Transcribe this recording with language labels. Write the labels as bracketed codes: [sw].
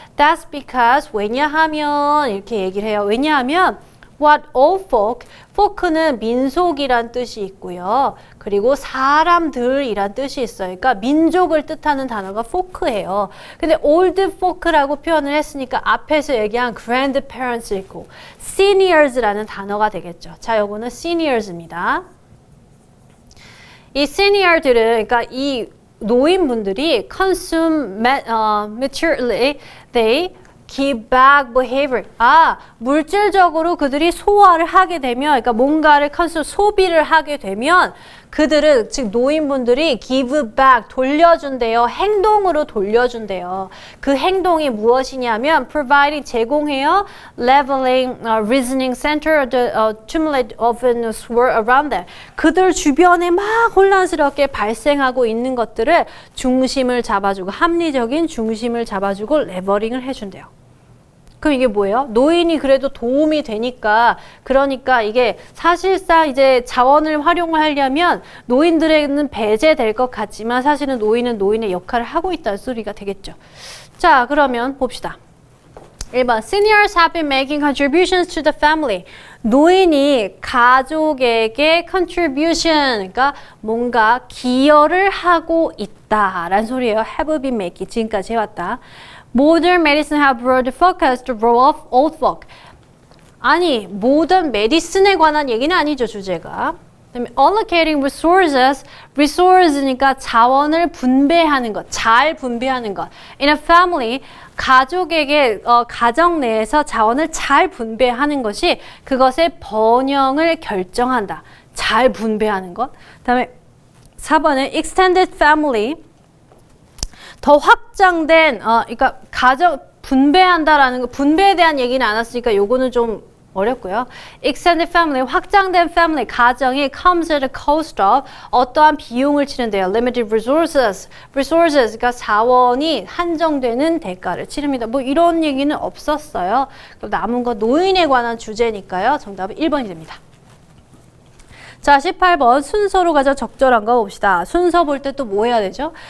[en] That's because [ko] 왜냐하면 이렇게 얘기를 해요. 왜냐하면 [en] what all folk, [ko] folk는 민속이란 뜻이 있고요. 그리고 사람들이란 뜻이 있어요. 그러니까 민족을 뜻하는 단어가 folk예요. 근데 old folk라고 표현을 했으니까 앞에서 얘기한 grandparents를 있고 seniors라는 단어가 되겠죠. 자, 요거는 seniors입니다. 이 senior들은 그러니까 이 노인분들이 [en] consume materially, they give back behavior. [ko] 물질적으로 그들이 소화를 하게 되면, 그러니까 뭔가를 소비를 하게 되면 그들은, 즉 노인분들이 give back, 돌려준대요. 행동으로 돌려준대요. 그 행동이 무엇이냐면 providing, 제공해요. [en] leveling, reasoning center, the tumult often swirl around them. [ko] 그들 주변에 막 혼란스럽게 발생하고 있는 것들을 중심을 잡아주고, 합리적인 중심을 잡아주고 레버링을 해준대요. 그럼 이게 뭐예요? 노인이 그래도 도움이 되니까, 그러니까 이게 사실상 이제 자원을 활용을 하려면 노인들에게는 배제될 것 같지만 사실은 노인은 노인의 역할을 하고 있다는 소리가 되겠죠. 자, 그러면 봅시다. [en] 1번 Seniors have been making contributions to the family. [ko] 노인이 가족에게 contribution, 그러니까 뭔가 기여를 하고 있다라는 소리예요. [en] have been making, [ko] 지금까지 해왔다. [en] Modern medicine have brought focus to role of old folk. [ko] 아니, modern medicine에 관한 얘기는 아니죠, 주제가. [en] Allocating resources, [ko] resource니까 자원을 분배하는 것, 잘 분배하는 것. [en] In a family, [ko] 가족에게 가정 내에서 자원을 잘 분배하는 것이 그것의 번영을 결정한다. 잘 분배하는 것. 그다음에 4번은 extended family. 더 확장된, 그러니까 가정 분배한다라는 거, 분배에 대한 얘기는 안 왔으니까 요거는 좀 어렵고요. [en] Extended family, 확장된 family, 가정이 comes at a cost of [ko] 어떠한 비용을 치는데요. [en] Limited resources, [ko] 그러니까 자원이 한정되는 대가를 치릅니다. 뭐 이런 얘기는 없었어요. 그럼 남은 거 노인에 관한 주제니까요. 정답은 1번이 됩니다. 자, 18번 순서로 가장 적절한 거 봅시다. 순서 볼 때 또 뭐 해야 되죠?